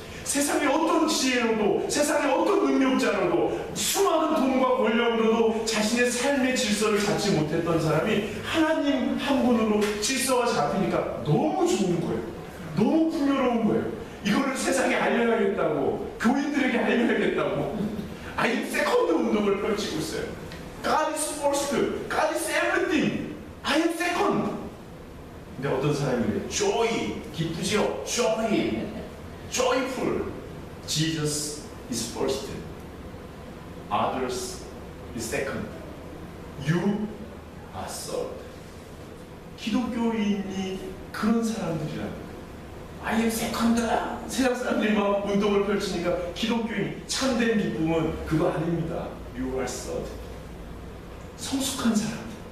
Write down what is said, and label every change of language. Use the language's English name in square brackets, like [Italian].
[Korean] 세상의 어떤 지혜로도, 세상의 어떤 능력자로도, 수많은 돈과 권력으로도 자신의 삶의 질서를 잡지 못했던 사람이 하나님 한 분으로 질서가 잡히니까 너무 좋은 거예요. 너무 풍요로운 거예요. 이거를 세상에 알려야겠다고, 교인들에게 알려야겠다고 [English] I am second [Korean] 운동을 펼치고 있어요. [English] God is first, God is everything, I am second. [Korean] 근데 어떤 사람이 그래요. [English] Joy, 기쁘죠? Joy, joyful. Jesus is first, others is second, you are third. [Korean] 기독교인이 그런 사람들이라는 거예요. [English] I am second. [Korean] 세상 사람들이 막 운동을 펼치니까 기독교인 참된 기쁨은 그거 아닙니다. [English] You are third. [Korean] 성숙한 사람들.